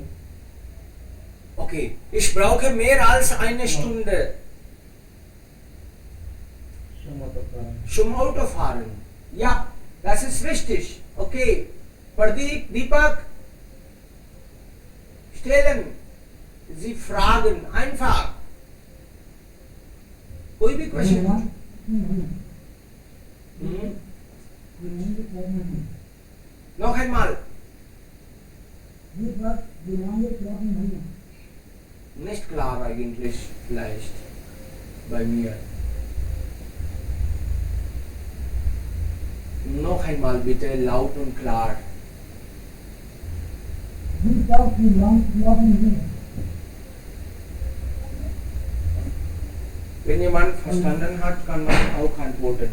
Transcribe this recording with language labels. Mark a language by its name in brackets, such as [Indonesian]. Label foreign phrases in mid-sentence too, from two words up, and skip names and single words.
[German] okay, ich brauche mehr als eine Stunde zum Autofahren. zum Autofahren. Ja, das ist richtig. Okay. Pradeep, Deepak, stellen Sie Fragen einfach. [Hindi] कोई भी क्वेश्चन [German] noch einmal nicht klar eigentlich vielleicht bei mir noch einmal bitte laut und klar wenn jemand verstanden hat kann man auch antworten